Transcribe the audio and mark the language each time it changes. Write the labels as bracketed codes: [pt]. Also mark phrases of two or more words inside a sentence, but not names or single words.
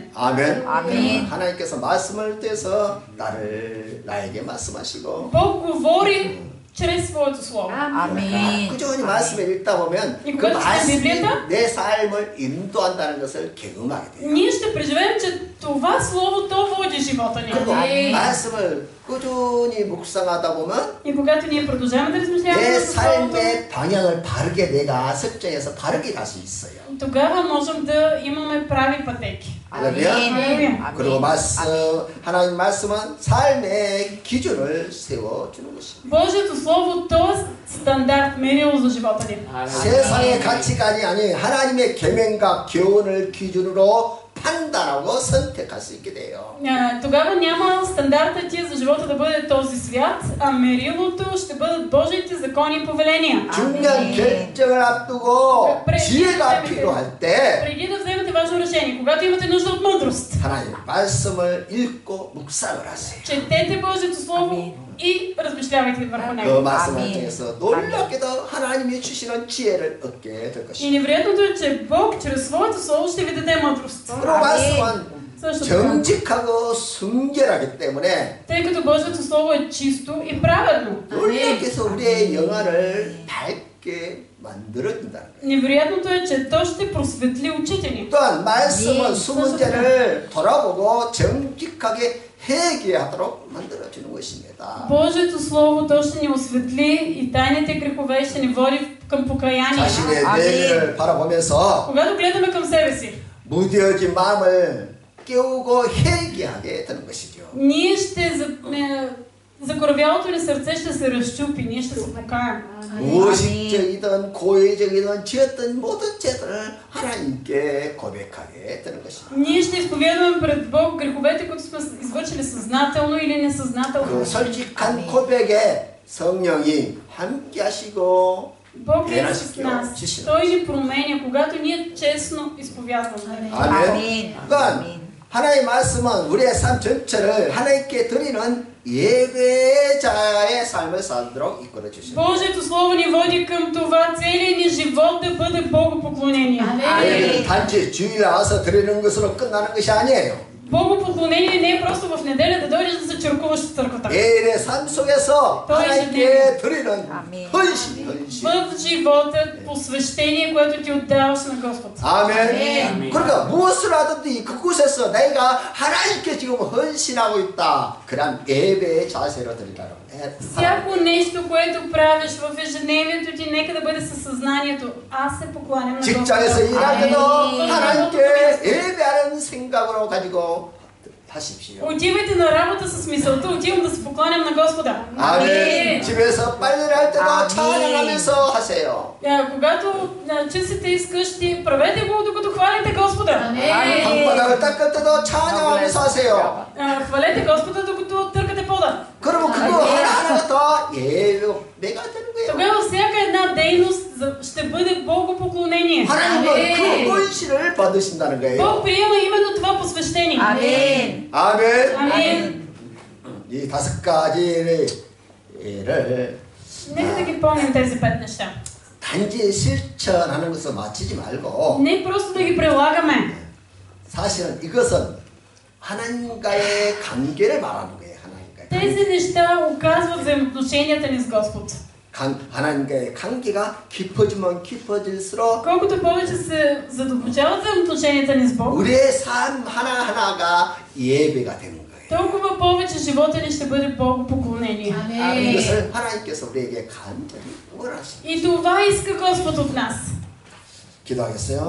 [ko] 아멘. 아멘. 하나님께서 말씀을 통해서 나에게 말씀하시고 [bg] Бог говори чрез своето Слово. Амин. [ko] 꾸준히 말씀을 읽다 보면 이 그 그것이 말씀이 [bg] 비블ията? [ko] 내 삶을 인도한다는 것을 경험하게 돼요. [bg] Ние ще преживеем, че това Слово то води живота ни. [ko] 그리고 말씀을 꾸준히 묵상하다 보면 [bg] И когато ние продължаваме да размишляваме [ko] 내 [bg] за Словото, [ko] 삶의 방향을 바르게 내가 설정해서 바르게 갈 수 있어요. [bg] тогава можем да имаме прави пътеки. [ko] 아멘. 그리고 말씀 하나님 말씀은 삶의 기준을 세워주는 것입니다. [bg] Божието Слово то е стандарт, мерило за живота ни. [ko] 세상의 가치관이 아닌 하나님의 계명과 교훈을 기준으로 판단하고 선택할 수 있게 돼요. [bg] Тогава няма стандарта ти за живота да бъде този свят, а мерилото ще бъдат Божиите закони и повеления. [ko] 중요한 결정을 앞두고 지혜가 필요할 때 [bg] Преди да вземете важно решение, когато имате нужда от мъдрост, [ko] 하나님 말씀을 읽고 묵상을 하세요. [bg] четете Божието Слово и размишлявайте върху [ko] 그 [bg] него. [ko] 말씀을 통해서 놀랍게도 하나님이 주시는 지혜를 얻게 될 [bg] И [ko] 것입니다. [bg] невероятното е, че Бог чрез своето Слово ще ви даде мъдрост. [ko] 그리고 말씀은 [bg] Също така, [ko] 정직하고 순결하기 때문에 [bg] тъй като Божието Слово е чисто и праведно. [ko] 놀랍게서 우리의 영안을 밝게 만들어준다는 거예요. [bg] Невероятното е, че то ще просветли очите ни. [ko] 또한 말씀은 수문제를 돌아보고 정직하게 회개하도록 만들어주는 것입니다. [bg] Божието Слово то ще ни осветли и тайните грехове ще ни води към покаяние. [ko] 자신의 내면을 바라보면서 [bg] Когато гледаме към себе си, [ko] 무뎌진 마음을 깨우고 회개하게 되는 것이죠. [bg] ние закоравялото ни сърце ще се разчупи, ние ще се покаем. [ko] 무의식적이든 고의적이든 지었던 모든 죄들을 하나님께 고백하게 되는 것입니다. [bg] Ние ще изповядваме пред Бог греховете, които сме извършили съзнателно или [ko] 그 [bg] несъзнателно. [ko] 솔직한 고백에 성령이 함께 하시고 [bg] Бог е с нас. Той ни променя, когато ние честно изповядваме. [ko] 아멘. 그러니까 하나님의 말씀은 우리의 삶 전체를 하나님께 드리는 예배자의 삶을 살도록 이끌어 주십니다. [bg] Божието Слово ни води към това целият ни живот да бъде Богопоклонение. [ko] 예배는 단지 주일에 와서 드리는 것으로 끝나는 것이 아니에요. [bg] Богопоклонение не е просто в неделя да дойдеш да се черкуваш в църквата. [ko] 매일의 삶 속에서 하나님께 드리는 헌신. [bg] В живота посвещение, което ти отдаваш на Господ. [ko] 아멘. 그러니까 무엇을 하든지 그곳에서 내가 하나님께 지금 헌신하고 있다. 그런 예배의 자세로 드리라고 해. [bg] Всяко нещо, което правиш в ежедневието ти, нека да бъде със съзнанието. Аз се покланям на [ko] 직장에서 [bg] Господ. [ko] 일할 때도 하나님께 예배하는 생각으로 가지고 하십시오. [bg] Отивайте на работа с мисълта, отивам да се покланям на Господа. [ko] 아멘. 집에서 빨래를 할 때도 찬양하면서 하세요. [bg] Когато чистите из къщи, правете го докато хвалите Господа. [ko] 방바닥을 닦을 때도 찬양하면서 하세요. [bg] Хвалете Господа докато търкате пода. [ko] 그러면 그거 하나하나가 다 예배가 되는 거예요. [bg] Тогава всяка една дейност ще бъде Богопоклонение. [ko] 하나님은 그 헌신을 받으신다는 거예요. [bg] Бог приема именно това посвещение. [ko] 아멘. 아멘. [bg] Амин. [ko] 이 5가지를 [bg] Нека да ги помним тези 5 неща. [ko] 단지 실천하는 것을 마치지 말고 [bg] Не просто да ги прилагаме. [ko] 사실은 이것은 하나님과의 관계를 말하는 거예요. 하나님과의 [bg] Тези неща оказват взаимоотношенията ни с Господ. [ko] 하나님과의 관계가 깊어지면 깊어질수록 [bg] Колкото повече се задълбочават взаимоотношенията ни с Бог, [ko] 우리의 삶 하나하나가 예배가 되는 거예요. [bg] толкова повече живота ни ще бъде Богопоклонение. [ko] 이것을 하나님께서 우리에게 간절히 원하십니다. [bg] И това иска Господ от нас. [ko] 기도하겠어요.